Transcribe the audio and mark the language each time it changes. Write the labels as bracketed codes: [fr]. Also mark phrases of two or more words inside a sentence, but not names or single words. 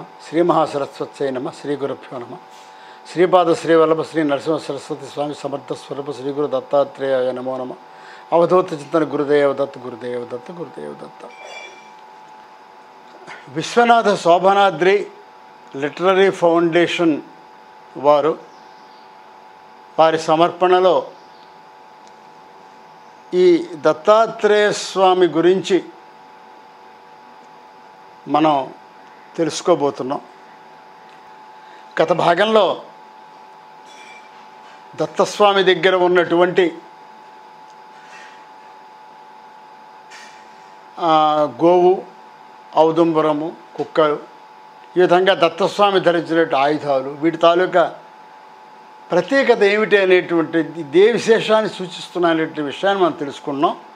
[sa] श्री महासरस्वत्यै नमः। श्री गुरुभ्यो नमः। श्रीपाद श्रीवल्लभ श्री नरसिंह सरस्वती स्वामी समर्थ स्वरूप श्री गुरु दत्तात्रेयाय नमो नमः। अवधूत चिंतन गुरुदेव दत्त गुरुदेव दत्त गुरुदेव दत्त। [te] विश्वनाथ शोभनाद्रि लिटररी ఫౌండేషన్ వారి సమర్పణలో ఈ దత్తాత్రేయ స్వామి గురించి మనం తెలుసుకోబోతున్నాం. గత భాగంలో దత్తస్వామి దగ్గర ఉన్నటువంటి గోవు, ఔదుంబరము, కుక్కలు, ఈ విధంగా దత్తస్వామి ధరించినట్టు ఆయుధాలు, వీటి తాలూకా ప్రత్యేకత ఏమిటి అనేటువంటి ఇదే విశేషాన్ని సూచిస్తున్నటువంటి విషయాన్ని మనం తెలుసుకున్నాం.